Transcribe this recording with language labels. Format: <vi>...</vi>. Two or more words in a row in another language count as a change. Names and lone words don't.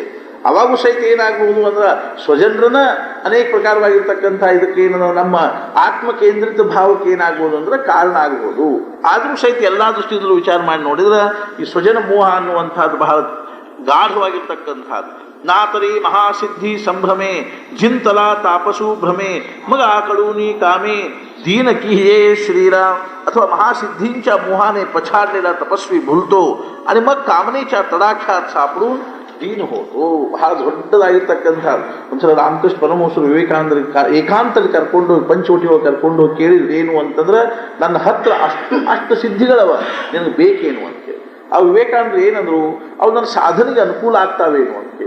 <kn>ಅವಾಗೂ ಸಹಿತ ಏನಾಗ್ಬೋದು ಅಂದ್ರೆ ಸ್ವಜನರನ್ನ ಅನೇಕ ಪ್ರಕಾರವಾಗಿರ್ತಕ್ಕಂಥ ಇದಕ್ಕೆ ಏನು ನಮ್ಮ ಆತ್ಮ ಕೇಂದ್ರಿತ ಭಾವಕ್ಕೆ ಏನಾಗ್ಬೋದು ಅಂದ್ರೆ ಕಾರಣ ಆಗ್ಬೋದು. ಆದರೂ ಸಹಿತ ಎಲ್ಲ ದೃಷ್ಟಿಯಿಂದಲೂ ವಿಚಾರ ಮಾಡಿ ನೋಡಿದ್ರೆ ಈ ಸ್ವಜನ ಮೋಹ ಅನ್ನುವಂಥದ್ದು ಬಹಳ ಗಾಢವಾಗಿರ್ತಕ್ಕಂಥದ್ದು.</kn> <mr>नातरि महासिद्धि संभ्रमे जिंतल तापसु भ्रमे मग कळूनि कामे दीन की हे श्रीराम अथवा महासिद्धींच्या मोहाने पछाडलेला तपस्वी भुलतो आणि मग कामनेच्या तडाख्यात सापडून दीन होतु.</mr> <kn>ಬಹಳ ದೊಡ್ಡದಾಗಿರ್ತಕ್ಕಂಥ ಒಂದ್ಸಲ ರಾಮಕೃಷ್ಣ ಪರಮಹಂಸರು ವಿವೇಕಾನಂದರ ಏಕಾಂತಲ್ಲಿ ಕರ್ಕೊಂಡು ಪಂಚವಟಿ ಒಳಗೆ ಕರ್ಕೊಂಡು ಕೇಳಿದ್ರು ಏನು ಅಂತಂದ್ರೆ, ನನ್ನ ಹತ್ರ ಅಷ್ಟು ಸಿದ್ಧಿಗಳವ, ನಿನಗೆ ಬೇಕೇನು ಅಂತ ಹೇಳಿ. ಆ ವಿವೇಕಾನಂದರು ಏನಂದ್ರು, ಅವು ನನ್ನ ಸಾಧನೆಗೆ ಅನುಕೂಲ ಆಗ್ತಾವೇನು ಅಂತ ಹೇಳಿ.</kn>